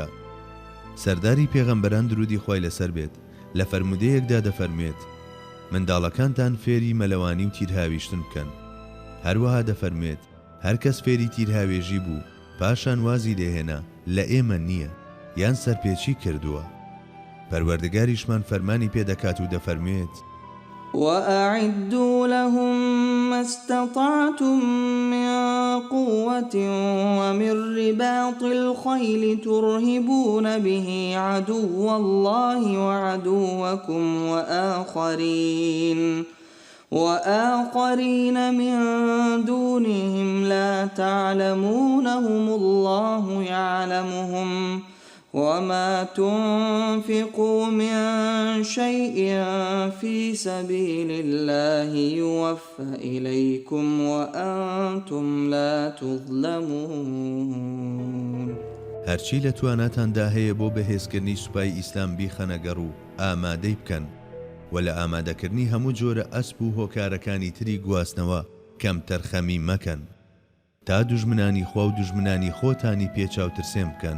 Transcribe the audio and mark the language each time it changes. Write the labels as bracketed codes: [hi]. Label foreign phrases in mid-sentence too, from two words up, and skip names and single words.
[ckb] سەرداری پێغەمبەران درودی خوای لەسەر بێت لە فەرمودەیەکدا دەفەرمێت منداڵەکانتان فێری مەلەوانی و تیرهاویشتن بکەن. هەروەها دەفەرمێت هەر کەس فێری تیرهاوێژی بوو پاشان وازی لێهێنا لە ئێمە نییە یان سەرپێچی کردووە. پەروەردگاریشمان فەرمانی پێدەکات و دەفەرمێت [ar] وأعدوا لهم ما استطعتم من قوة ومن رباط الخيل ترهبون به عدو الله وعدوكم وآخرين من دونهم لا تعلمونهم الله يعلمهم وما تنفقوا من شيء في سبيل الله يوفى إليكم وأنتم لا تظلمون. [ckb] هەرچی لە تواناتاندا هەیە بۆ بەهێزکردنی سوپای ئیسلام بیخەنەگەڕ و ئامادەی بکەن و لە ئامادەکردنی هەموو جۆرە ئەسپ و هۆکارەکانی تری گواستنەوە کەم تەرخەمی مەکەن تا دوژمنانی خوا و دوژمنانی خۆتانی پێچاوترسێن بکەن.